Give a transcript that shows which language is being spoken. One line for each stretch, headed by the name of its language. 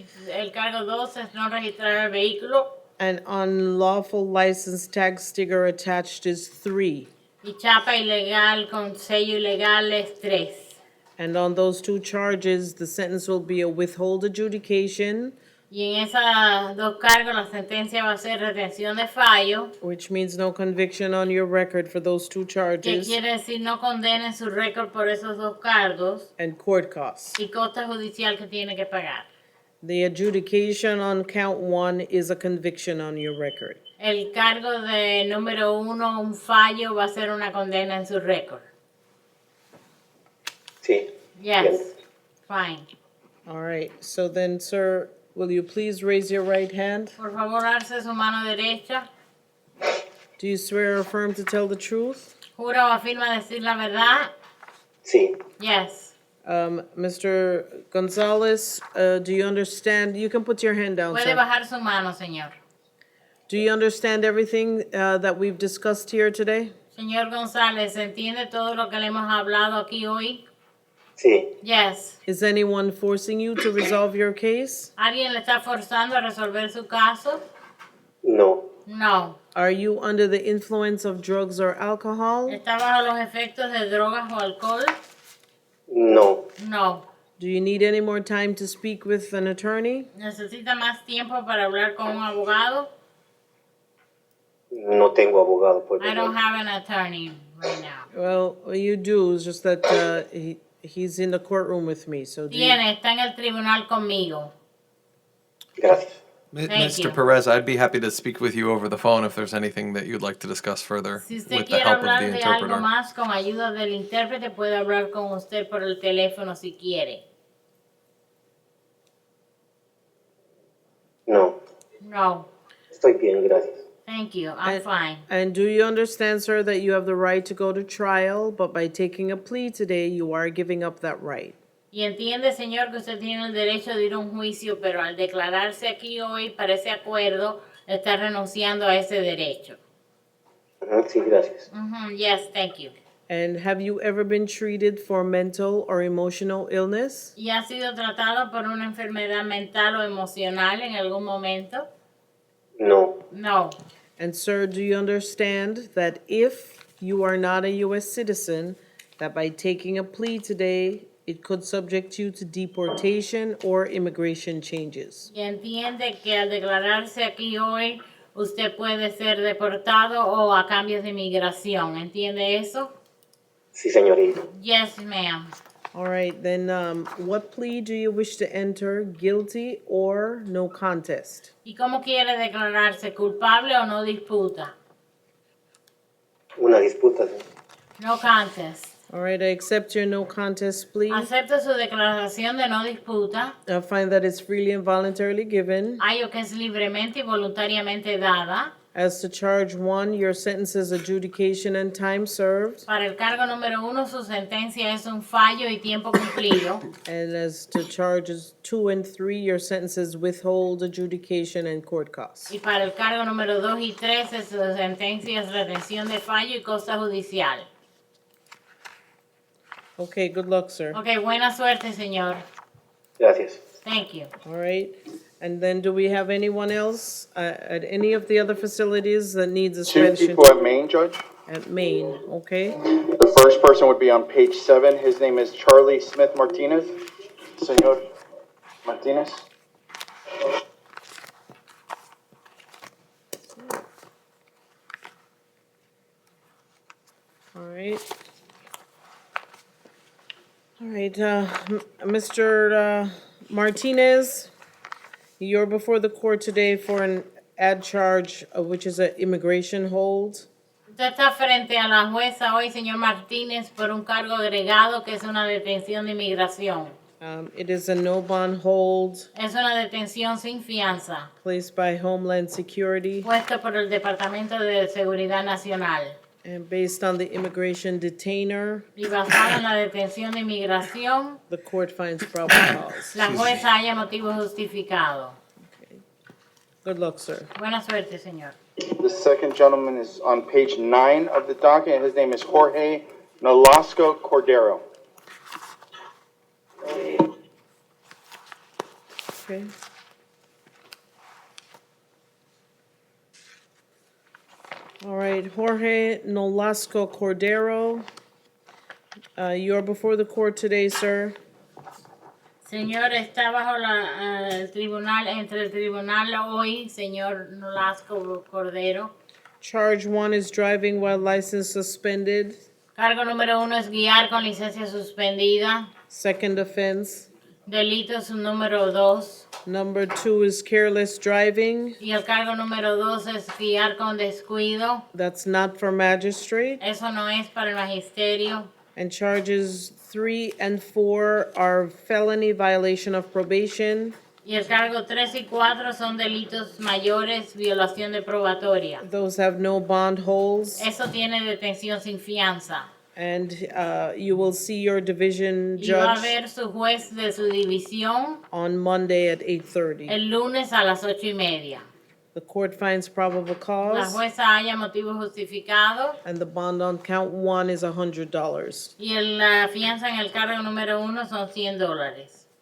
Spanish: El cargo 2 es no registrar el vehículo
English: and unlawful license tag sticker attached is 3.
Spanish: y chapa ilegal con sello ilegal es 3.
English: And on those 2 charges, the sentence will be a withhold adjudication,
Spanish: Y en esos dos cargos la sentencia va a ser retención de fallo,
English: which means no conviction on your record for those 2
Spanish: que
English: charges,
Spanish: quiere decir no condenen su récord por esos dos cargos
English: and court costs.
Spanish: y costa judicial que tiene que pagar.
English: The adjudication on count 1 is a conviction on your record.
Spanish: El cargo de número 1, un fallo, va a ser una condena en su récord. Sí.
English: Yes, fine. All right, so then, sir, will you please raise your right hand?
Spanish: Por favor, alce su mano derecha.
English: Do you swear or affirm to tell the truth?
Spanish: ¿Jura o afirma decir la verdad? Sí,
English: Yes. Mr. Gonzalez, do you understand? You can put your hand down,
Spanish: Puede
English: sir.
Spanish: bajar su mano, señor.
English: Do you understand everything that we've discussed here today?
Spanish: Señor González, ¿entiende todo lo que le hemos hablado aquí hoy? sí,
English: Yes. Is anyone forcing you to resolve your case?
Spanish: ¿Alguien le está forzando a resolver su caso? no,
English: No. Are you under the influence of drugs or alcohol?
Spanish: ¿Está bajo los efectos de drogas o alcohol? no,
English: No. Do you need any more time to speak with an attorney?
Spanish: ¿Necesita más tiempo para hablar con un abogado? no tengo abogado por
English: I don't
Spanish: favor.
English: have an attorney right now. Well, you do. It's just that he's in the courtroom with me. So do you,
Spanish: Tiene, está en el tribunal conmigo. Gracias.
English: Thank you. Mr. Perez, I'd be happy to speak with you over the phone if there's anything that you'd like to discuss further
Spanish: Si usted
English: with the
Spanish: quiere
English: help of
Spanish: hablar
English: the
Spanish: de algo
English: interpreter.
Spanish: más con ayuda del intérprete, puede hablar con usted por el teléfono si quiere. No,
English: No.
Spanish: estoy bien, gracias.
English: Thank you. I'm fine. and do you understand, sir, that you have the right to go to trial, but by taking a plea today, you are giving up that right?
Spanish: Y entiende, señor, que usted tiene el derecho de ir a un juicio, pero al declararse aquí hoy para ese acuerdo, está renunciando a ese derecho. Ujú, sí, gracias.
English: Yes, thank you. And have you ever been treated for mental or emotional illness?
Spanish: ¿Y ha sido tratado por una enfermedad mental o emocional en algún momento? No,
English: No. And sir, do you understand that if you are not a U.S. citizen, that by taking a plea today, it could subject you to deportation or immigration changes?
Spanish: Y entiende que al declararse aquí hoy, usted puede ser deportado o a cambios de inmigración. ¿Entiende eso? sí, señorita.
English: Yes, ma'am. All right, then what plea do you wish to enter, guilty or no contest?
Spanish: ¿Y cómo quiere declararse? ¿Culpable o no disputa? Una disputa. ¿sí?
English: No contest. All right, I accept your no contest plea.
Spanish: Acepto su declaración de no disputa.
English: I find that it's freely and voluntarily given.
Spanish: Hallo que es libremente y voluntariamente dada.
English: As to charge 1, your sentence is adjudication and time served.
Spanish: Para el cargo número 1, su sentencia es un fallo y tiempo cumplido.
English: And as to charges 2 and 3, your sentence is withhold adjudication and court costs.
Spanish: Y para el cargo número 2 y 3, su sentencia es retención de fallo y costa judicial.
English: Okay, good luck, sir.
Spanish: Ok, buena suerte, señor. Gracias.
English: Thank you. All right. And then do we have anyone else at any of the other facilities that needs a Two Spanish people at Maine, Judge. at Maine? Okay. The first person would be on page 7. His name is Charlie Smith Martinez. Senor Martinez. All right. All right, Mr. Martinez, you're before the court today for an ad charge, which is an immigration hold.
Spanish: Usted está frente a la jueza hoy, señor Martínez, por un cargo agregado que es una detención de inmigración.
English: It is a no bond hold
Spanish: Es una detención sin fianza,
English: placed by Homeland Security
Spanish: puesto por el Departamento de Seguridad Nacional.
English: and based on the immigration detainer,
Spanish: Y basado en la detención de inmigración,
English: the court finds probable cause.
Spanish: la jueza haya motivo justificado.
English: Good luck, sir.
Spanish: Buena suerte, señor.
English: The second gentleman is on page 9 of the docket, and his name is Jorge Nolasco Cordero. Okay. All right, Jorge Nolasco Cordero, you're before the court today, sir.
Spanish: Señor, está bajo el tribunal, entre el tribunal hoy, señor Nolasco Cordero.
English: Charge 1 is driving while license suspended.
Spanish: Cargo número 1 es guiar con licencia suspendida.
English: Second offense.
Spanish: Delito es un número 2.
English: Number 2 is careless driving.
Spanish: Y el cargo número 2 es guiar con descuido.
English: That's not for magistrate.
Spanish: Eso no es para el magisterio.
English: And charges 3 and 4 are felony violation of probation.
Spanish: Y el cargo 3 y 4 son delitos mayores, violación de probatoria.
English: Those have no bond holds.
Spanish: Eso tiene detención sin fianza.
English: And you will see your division
Spanish: Y va a
English: judge
Spanish: ver su juez de su división
English: on Monday at 8:30.
Spanish: el lunes a las 8:30.
English: The court finds probable
Spanish: La
English: cause,
Spanish: jueza haya motivo justificado
English: and the bond on count 1 is $100.
Spanish: y la fianza en el cargo número 1 son $100.